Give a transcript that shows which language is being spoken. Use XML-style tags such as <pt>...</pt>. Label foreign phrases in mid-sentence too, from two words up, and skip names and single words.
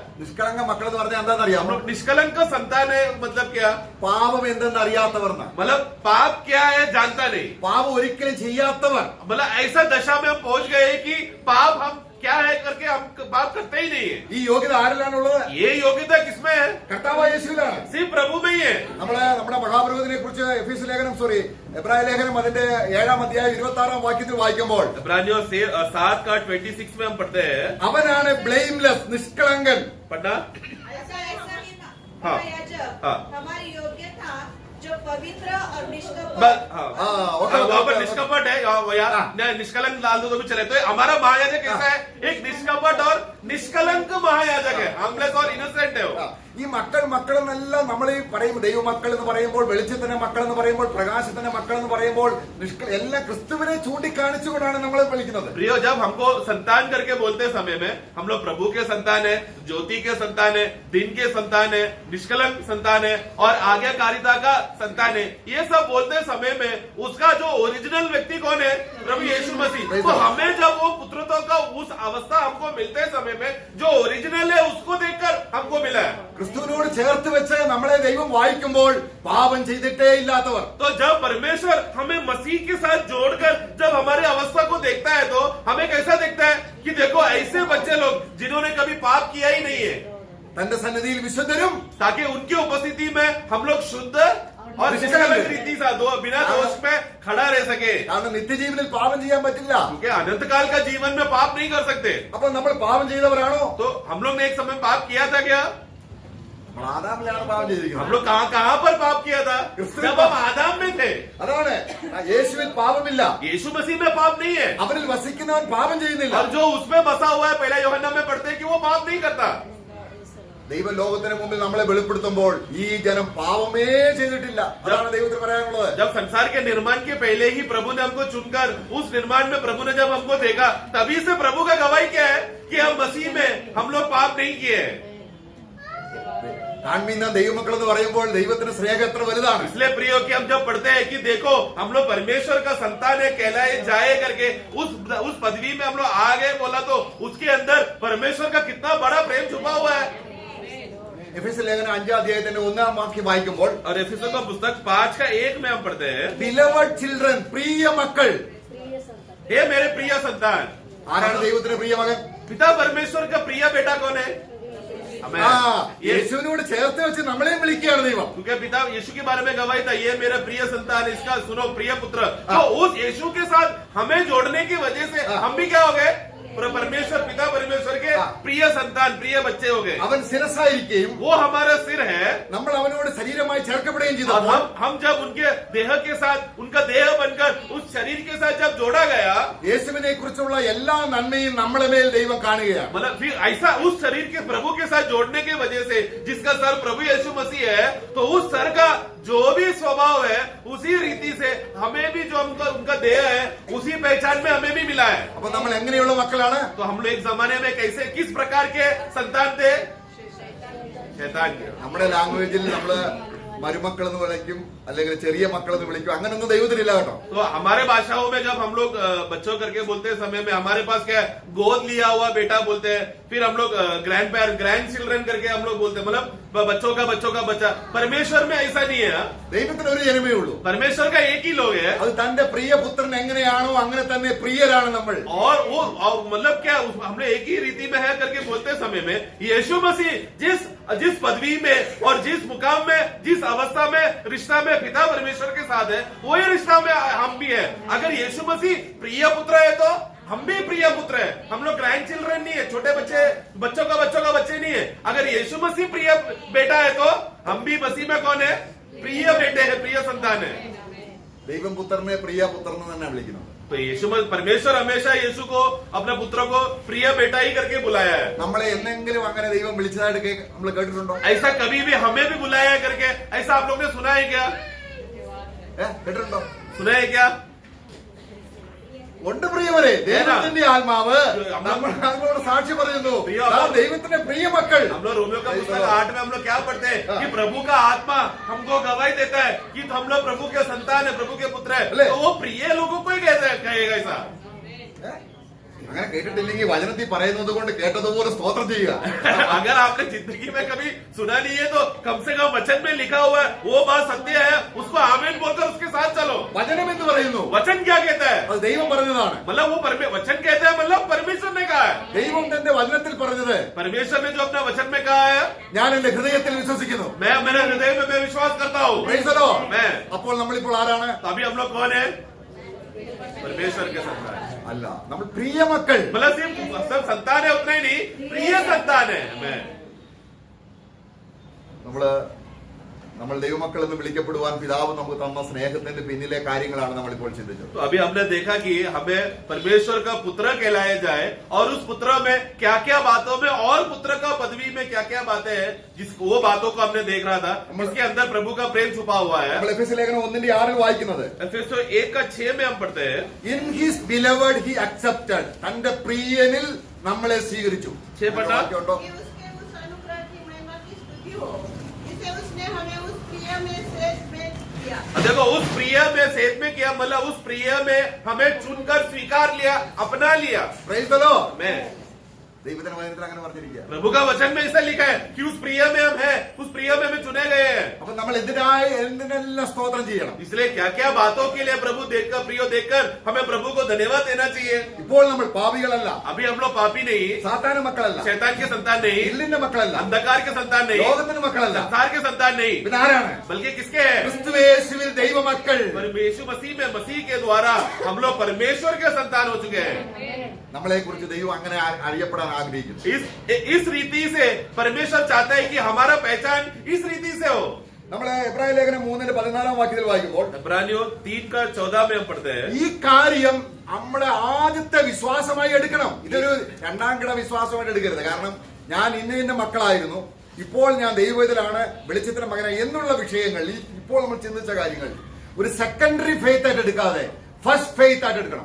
<ml>നിഷ്കളങ്ക മക്കൾ എന്ന് പറഞ്ഞാൽ എന്താണെന്നറിയാമോ?</ml> <hi>हम लोग निष्कलंक संतान है, मतलब क्या?</hi> <ml>പാപം എന്തെന്ന് അറിയാത്തവർന്ന,</ml> <hi>मतलब पाप क्या है जानता नहीं,</hi> <ml>പാപം ഒരിക്കലും ചെയ്യാത്തവർ.</ml> <hi>मतलब ऐसा दशा में हम पहुंच गए कि पाप हम क्या है करके हम पाप करते ही नहीं है।</hi> <ml>ഈ യോഗ്യത ആരിലാണുള്ളത്?</ml> <hi>ये योग्यता किसमें है?</hi> <ml>കർത്താവായ യേശുവിലാണ്.</ml> <hi>सिर्फ प्रभु में ही है।</hi> <ml>നമ്മുടെ മഹാപുരോഹിതനെ കുറിച്ച് എഫീസ് ലേഖനം എബ്രായ ലേഖനം അതിന്റെ 7-ാം അധ്യായം 26-ാം വാക്യത്തിൽ വായിക്കുമ്പോൾ</ml> <hi>इब्रानियों 7:26 में हम पढ़ते हैं,</hi> <ml>അവനാണ് ബ്ലെയിംലെസ്, നിഷ്കളങ്കൻ.</ml> <hi>पढ़ना ऐसा ही हाँ। महायाजक हाँ। हमारी योग्यता जो पवित्र और निष्कपट बस हाँ, ओके, वहाँ पर ओके, निष्कपट है यार, निष्कलंक डाल दो तो भी चले। तो हमारा महायाजक कैसा है? एक निष्कपट और निष्कलंक महायाजक है, हार्मलेस और इनोसेंट है वो।</hi> <ml>ഈ മക്കൾ എന്നെല്ലാം നമ്മൾ ഈ പറയും, ദൈവമക്കൾ എന്ന് പറയുമ്പോൾ, വെളിച്ചത്തിന്റെ മക്കൾ എന്ന് പറയുമ്പോൾ, പ്രകാശത്തിന്റെ മക്കൾ എന്ന് പറയുമ്പോൾ എല്ലാം ക്രിസ്തുവിനെ ചൂണ്ടിക്കാണിച്ചുകൊണ്ടാണ് നമ്മൾ വിളിക്കുന്നത്.</ml> <hi>प्रियो, जब हमको संतान करके बोलते समय में हम लोग प्रभु के संतान है, ज्योति के संतान है, दिन के संतान है, निष्कलंक संतान है और आज्ञाकारिता का संतान है, ये सब बोलते समय में उसका जो ओरिजिनल व्यक्ति कौन है? प्रभु यीशु मसीह। तो हमें जब वो पुत्रत्व का उस अवस्था हमको मिलते समय में जो ओरिजिनल है उसको देखकर हमको मिला है।</hi> <ml>ക്രിസ്തുവിനോട് ചേർത്ത് വെച്ച് നമ്മളെ ദൈവം വായിക്കുമ്പോൾ പാപം ചെയ്തിട്ടേ ഇല്ലാത്തവർ.</ml> <hi>तो जब परमेश्वर हमें मसीह के साथ जोड़कर जब हमारे अवस्था को देखता है तो हमें कैसा देखता है कि देखो ऐसे बच्चे लोग जिन्होंने कभी पाप किया ही नहीं है,</hi> <ml>തന്റെ സന്നിധിയിൽ വിശുദ്ധരും</ml> <hi>ताकि उनकी उपस्थिति में हम लोग शुद्ध और निष्कलंक रीति से बिना दोष में खड़ा रह सके,</hi> <ml>കാരണം നിത്യജീവനിൽ പാപം ചെയ്യാൻ പറ്റില്ല.</ml> <hi>क्योंकि अनंत काल का जीवन में पाप नहीं कर सकते।</hi> <ml>അപ്പൊ നമ്മൾ പാപം ചെയ്തവരാണോ?</ml> <hi>तो हम लोग ने एक समय पाप किया था क्या?</hi> <ml>നമ്മൾ ആദാമിലാണ് പാപം</ml> <hi>हम</hi> <ml>ചെയ്തിരിക്കുന്നത്.</ml> <hi>लोग कहाँ पर पाप किया था? जब हम आदम में थे।</hi> <ml>അതാണ് യേശുവിൽ പാപമില്ല.</ml> <hi>यीशु मसीह में पाप नहीं है,</hi> <ml>അവനിൽ വസിക്കുന്നവൻ പാപം ചെയ്യുന്നില്ല.</ml> <hi>और जो उसमें बसा हुआ है पहला यूहन्ना में पढ़ते हैं कि वो पाप नहीं करता।</hi> <ml>ദൈവം ലോകത്തിന് മുമ്പിൽ നമ്മളെ വെളിപ്പെടുത്തുമ്പോൾ ഈ ജനം പാപമേ ചെയ്തിട്ടില്ല. അതാണ് ദൈവത്തിന് പറയാനുള്ളത്.</ml> <hi>जब संसार के निर्माण के पहले ही प्रभु ने हमको चुनकर उस निर्माण में प्रभु ने जब हमको देखा, तभी से प्रभु का गवाही क्या है कि हम मसीह में हम लोग पाप नहीं किए हैं।</hi> <ml>കാൺമീൻ ദൈവമക്കൾ എന്ന് പറയുമ്പോൾ ദൈവത്തിന് സ്നേഹം എത്ര വലുതാണ്.</ml> <hi>इसलिए प्रियो कि हम जब पढ़ते हैं कि देखो हम लोग परमेश्वर का संतान है, कहलाए जाए करके उस पदवी में हम लोग आ गए बोला तो उसके अंदर परमेश्वर का कितना बड़ा प्रेम छुपा हुआ है।</hi> <ml>എഫെസ്യ ലേഖനം 5 അധ്യായത്തിന്റെ 1-ാം വാക്യം വായിക്കുമ്പോൾ</ml> <hi>और एफिसों का पुस्तक 5:1 में हम पढ़ते हैं,</hi> <en>beloved children,</en> <ml>പ്രിയ മക്കൾ.</ml> <hi>प्रिय संतान, हे मेरे प्रिय संतान।</hi> <ml>ആരാണ് ദൈവത്തിന്റെ പ്രിയ മകൻ?</ml> <hi>पिता परमेश्वर का प्रिय बेटा कौन है? हमें</hi> <ml>ആ</ml> <hi>ये</hi> <ml>യേശുവിനോട് ചേർത്ത് വെച്ച് നമ്മളെയും വിളിക്കുകയാണ് ദൈവം.</ml> <hi>क्योंकि पिता यीशु के बारे में गवाही था, ये मेरा प्रिय संतान, इसका सुनो प्रिय पुत्र। तो उस यीशु के साथ हमें जोड़ने की वजह से हम भी क्या हो गए? परमेश्वर पिता परमेश्वर के प्रिय संतान, प्रिय बच्चे हो गए।</hi> <ml>അവൻ ശിരസായിരിക്കുകയും</ml> <hi>वो हमारा सिर है,</hi> <ml>നമ്മൾ അവനോട് ശരീരമായി ചേർക്കപ്പെടുകയും</ml> <hi>और</hi> <ml>ചെയ്തപ്പോൾ</ml> <hi>हम जब उनके देह के साथ उनका देह बनकर उस शरीर के साथ जब जोड़ा गया,</hi> <ml>യേശുവിനെ കുറിച്ചുള്ള എല്ലാ നന്മയും നമ്മളെ മേൽ ദൈവം കാണുകയാണ്.</ml> <hi>मतलब फिर ऐसा उस शरीर के प्रभु के साथ जोड़ने की वजह से जिसका सर प्रभु यीशु मसीह है, तो उस सर का जो भी स्वभाव है उसी रीति से हमें भी जो उनका देह है उसी पहचान में हमें भी मिला है। അപ്പൊ നമ്മൾ എങ്ങനെയുള്ള മക്കളാണ്? तो हम लोग एक जमाने में कैसे किस प्रकार के संतान थे? शैतान के।</hi> <ml>നമ്മുടെ ലാംഗ്വേജിൽ നമ്മള് മരുമക്കൾ എന്ന് വിളിക്കും, അല്ലെങ്കിൽ ചെറിയ മക്കൾ എന്ന് വിളിക്കും. അങ്ങനൊന്നും ദൈവത്തിനില്ല കേട്ടോ.</ml> <hi>तो हमारे भाषाओं में जब हम लोग बच्चों करके बोलते समय में हमारे पास क्या है, गोद लिया हुआ बेटा बोलते हैं, फिर हम लोग</hi> <en>grand children</en> <hi>करके हम लोग बोलते हैं, मतलब बच्चों का बच्चा। परमेश्वर में ऐसा नहीं है।</hi> <ml>ദൈവത്തിന് ഒരു ജനമേ ഉള്ളൂ.</ml> <hi>परमेश्वर का एक ही लोग है,</hi> <ml>അത് തന്റെ പ്രിയ പുത്രൻ എങ്ങനെയാണോ അങ്ങനെ തന്നെ പ്രിയരാണ് നമ്മൾ.</ml> <hi>और वो मतलब क्या हम लोग एक ही रीति में है करके बोलते समय में यीशु मसीह जिस पदवी में और जिस मुकाम में जिस अवस्था में रिश्ता में पिता परमेश्वर के साथ है, वही रिश्ता में हम भी है। अगर यीशु मसीह प्रिय पुत्र है तो हम भी प्रिय पुत्र है। हम लोग</hi> <en>grand children</en> <hi>नहीं है, छोटे बच्चों का बच्चे नहीं है। अगर यीशु मसीह प्रिय बेटा है तो हम भी मसीह में कौन है? प्रिय बेटे है, प्रिय संतान है।</hi> <ml>ദൈവം പുത്രനെ പ്രിയ പുത്രൻ എന്ന് തന്നെ വിളിക്കുന്നത്.</ml> <hi>तो परमेश्वर हमेशा यीशु को अपने पुत्र को प्रिय बेटा ही करके बुलाया है।</hi> <ml>നമ്മളെ എന്തെങ്കിലും അങ്ങനെ ദൈവം വിളിച്ചതായിട്ട് നമ്മൾ കേട്ടിട്ടുണ്ടോ?</ml> <hi>ऐसा कभी भी हमें भी बुलाया है करके ऐसा आप लोग ने सुना है क्या?</hi> <ml>കേട്ടിട്ടുണ്ടോ?</ml> <hi>सुना है क्या?</hi> <ml>ഉണ്ട് പ്രിയവരെ, ദൈവത്തിന്റെ ആത്മാവ് നമ്മളോട് സാക്ഷി പറയുന്നു, നാം ദൈവത്തിന്റെ പ്രിയ മക്കൾ.</ml> <hi>हम लोग रोमियो का पुस्तक 8 में हम लोग क्या पढ़ते हैं कि प्रभु का आत्मा हमको गवाही देता है कि हम लोग प्रभु के संतान है, प्रभु के पुत्र है। तो वो प्रिय लोगों को ही कहेगा ऐसा।</hi> <ml>അങ്ങനെ കേട്ടിട്ടില്ലെങ്കിൽ വചനത്തിൽ പറയുന്നത് കൊണ്ട് കേട്ടതുപോലെ സ്തോത്രം ചെയ്യുക.</ml> <hi>अगर आपने जिंदगी में कभी सुना नहीं है तो कम से कम वचन में लिखा हुआ है वो बात सत्य है, उसको आमीन बोलकर उसके साथ चलो।</hi> <ml>വചനം എന്ന് പറയുന്നു,</ml> <hi>वचन क्या कहता है?</hi> <ml>അത് ദൈവം പറഞ്ഞതാണ്.</ml> <hi>मतलब वो वचन कहता है, मतलब परमेश्वर ने कहा है।</hi> <ml>ദൈവം തന്റെ വചനത്തിൽ പറഞ്ഞത്</ml> <hi>परमेश्वर ने जो अपना वचन में कहा है,</hi> <ml>ഞാൻ എന്റെ ഹൃദയത്തിൽ വിശ്വസിക്കുന്നു.</ml> <hi>मैं मेरे हृदय में मैं विश्वास करता हूँ।</hi> <en>Praise the Lord.</en> <hi>मैं</hi> <ml>അപ്പോൾ നമ്മളിപ്പോൾ ആരാണ്?</ml> <hi>तो अभी हम लोग कौन है? परमेश्वर के संतान</hi> <ml>അല്ല, നമ്മൾ പ്രിയ മക്കൾ.</ml> <hi>मतलब सिर्फ संतान है उतना ही नहीं, प्रिय संतान है। मैं</hi> <ml>നമ്മൾ ദൈവമക്കൾ എന്ന് വിളിക്കപ്പെടുവാൻ പിതാവ് നമുക്ക് തന്ന സ്നേഹത്തിന്റെ പിന്നിലെ കാര്യങ്ങളാണ് നമ്മളിപ്പോൾ ചിന്തിച്ചത്.</ml> <hi>तो अभी हमने देखा कि हमें परमेश्वर का पुत्र कहलाया जाए और उस पुत्र में क्या क्या बातों में और पुत्र का पदवी में क्या क्या बातें हैं, वो बातों को हमने देख रहा था, इसके अंदर प्रभु का प्रेम छुपा हुआ है।</hi> <ml>നമ്മൾ എഫെസ്യ ലേഖനം 1:6 വായിക്കുന്നത്,</ml> <hi>एफेसों 1:6 में हम पढ़ते हैं,</hi> <en>in his beloved he accepted,</en> <ml>തന്റെ പ്രിയനിൽ നമ്മളെ സ്വീകരിച്ചു.</ml> <hi>6 पढ़ना। कि उसके उस अनुग्रह की महिमा की स्तुति हो जिसे उसने हमें उस प्रिय में सेठ में किया। देखो उस प्रिय में सेठ में किया, मतलब उस प्रिय में हमें चुनकर स्वीकार लिया, अपना लिया।</hi> <en>Praise the Lord.</en> <hi>मैं</hi> <ml>ദൈവത്തിന്റെ വചനത്തിൽ അങ്ങനെ പറഞ്ഞിരിക്കുക.</ml> <hi>प्रभु का वचन में ऐसा लिखा है कि उस प्रिय में हम हैं, उस प्रिय में हमें चुने गए हैं.</hi> <ml>അപ്പൊ നമ്മൾ എന്തിനെല്ലാം സ്തോത്രം ചെയ്യണം.</ml> <hi>इसलिए क्या क्या बातों के लिए प्रभु देखकर, प्रियो देखकर हमें प्रभु को धन्यवाद देना चाहिए.</hi> <ml>ഇപ്പോൾ നമ്മൾ പാപികളല്ല,</ml> <hi>अभी हम लोग पापी नहीं,</hi> <ml>സാത്താന്റെ മക്കളല്ല,</ml> <hi>शैतान के संतान नहीं,</hi> <ml>ഇരുളിന്റെ മക്കളല്ല,</ml> <hi>अंधकार के संतान नहीं,</hi> <ml>ലോകത്തിന്റെ മക്കളല്ല,</ml> <hi>संसार के संतान नहीं,</hi> <ml>പിന്നെ ആരാണ്?</ml> <hi>बल्कि किसके हैं?</hi> <ml>ക്രിസ്തുയേശുവിൽ ദൈവമക്കൾ.</ml> <hi>परमेश्वर मसीह में, मसीह के द्वारा हम लोग परमेश्वर के संतान हो चुके हैं.</hi> <ml>നമ്മളെ കുറിച്ച് ദൈവം അങ്ങനെ അറിയപ്പെടാൻ ആഗ്രഹിക്കുന്നു.</ml> <hi>इस रीति से परमेश्वर चाहता है कि हमारा पहचान इस रीति से हो.</hi> <ml>നമ്മള് എബ്രായ ലേഖനം 3:14 വാക്യത്തിൽ വായിക്കുമ്പോൾ</ml> <hi>इब्रानियों 3:14 में हम पढ़ते हैं.</hi> <ml>ഈ കാര്യം നമ്മുടെ ആദ്യത്തെ വിശ്വാസമായി എടുക്കണം. ഇതൊരു രണ്ടാം കിട വിശ്വാസമായിട്ട് എടുക്കരുത്. കാരണം ഞാൻ ഇന്ന മക്കളായിരുന്നു, ഇപ്പോൾ ഞാൻ ദൈവത്തിലാണ്, വെളിച്ചത്തിന്റെ മകനായി എന്നുള്ള വിഷയങ്ങൾ, ഇപ്പോൾ നമ്മൾ ചിന്തിച്ച കാര്യങ്ങൾ ഒരു</ml> <en>secondary faith</en> <ml>ആയിട്ട് എടുക്കാതെ</ml> <en>first faith</en> <ml>ആയിട്ട് എടുക്കണം.</ml>